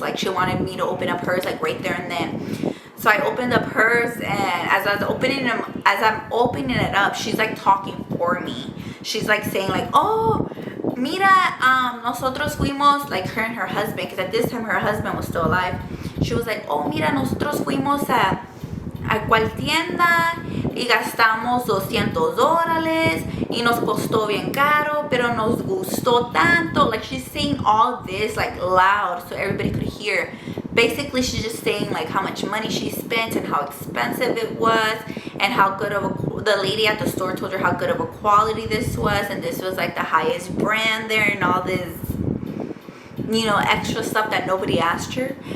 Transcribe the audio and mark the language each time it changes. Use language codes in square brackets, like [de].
[en] Like, she wanted me to open up hers like right there and then. So I opened up hers, and as I'm opening it up, she's like talking for me. She's like saying like, oh, mira, nosotros fuimos, like, her and her husband, because at this time her husband was still alive. [es] She was like, oh, mira, nosotros fuimos a cual tienda y gastamos $200 y nos costó bien caro, pero nos gustó tanto. [en] Like, she's saying all this like loud so everybody could hear. Basically, she's just saying like how much money she spent and how expensive it was, and how good of the lady at the store told her how good of a quality this was, and this was like the highest brand there, and all this, you know, extra stuff that nobody asked her.